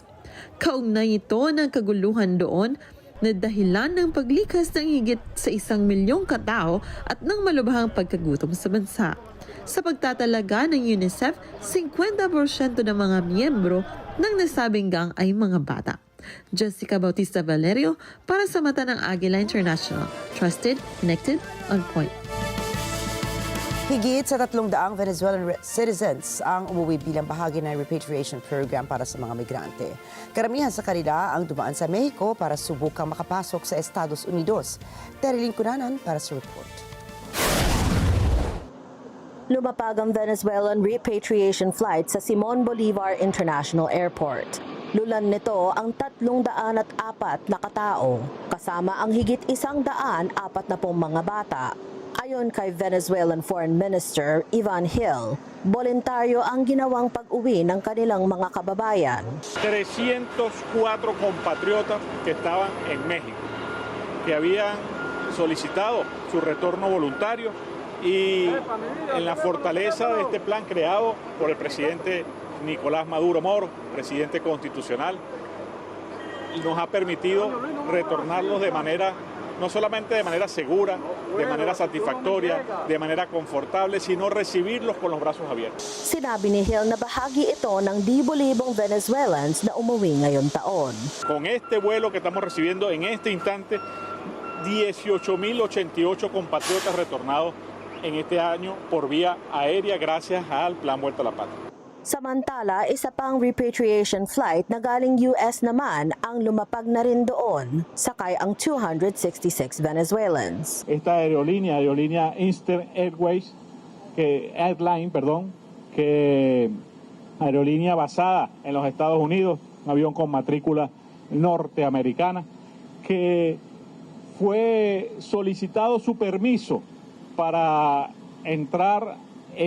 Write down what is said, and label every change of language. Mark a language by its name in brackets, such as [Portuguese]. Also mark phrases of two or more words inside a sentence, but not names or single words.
[Filipino] Kaugnay ito ng kaguluhan doon na dahilan ng paglikas ng higit sa 1 milyong katao at ng malubhang pagkagutom sa bansa. Sa pagtatalaga ng UNICEF, 50% ng mga miyembro ng nasabing gang ay mga bata. Jessica Bautista Valerio para sa Mata ng Agila International. [English] Trusted, connected, on point. [Filipino] Higit sa 300 [English] Venezuelan citizens [Filipino] ang umuwi bilang bahagi ng [English] repatriation program [Filipino] para sa mga migrante. Karamihan sa kanila ang dumaan sa Mexico para subukang makapasok sa Estados Unidos. Terilyn Cunanan para sa report. Lumapag ang [English] Venezuelan repatriation flight [Filipino] sa Simon Bolivar International Airport. Lulan nito ang 304 na katao, kasama ang higit 140 mga bata. Ayon kay [English] Venezuelan Foreign Minister [Filipino] Ivan Gil, voluntaryo ang ginawang pag-uwi ng kanilang mga kababayan. [Spanish] 304 compatriotas que estaban en México, que habían solicitado su retorno voluntario y en la fortaleza de este plan creado por el presidente Nicolás Maduro Moro, presidente constitucional, nos ha permitido retornarlos de manera, no solamente de manera segura, de manera satisfactoria, de manera confortable, sino recibirlos con los brazos abiertos. [Filipino] Sinabi ni Gil na bahagi ito ng libo-libong Venezuelans na umuwi ngayong taon. [Spanish] Con este vuelo que estamos recibiendo en este instante, 18.088 compatriotas retornados en este año por vía aérea gracias al Plan Vuelta a la Patria. [Filipino] Samantala, isa pang [English] repatriation flight [Filipino] na galing US naman ang lumapag na rin doon, sakay ang 266 Venezuelans. [Spanish] Esta aerolínea Eastern Airways, que aerolínea basada en los Estados Unidos, un avión con matrícula norteamericana, que fue solicitado su permiso para entrar en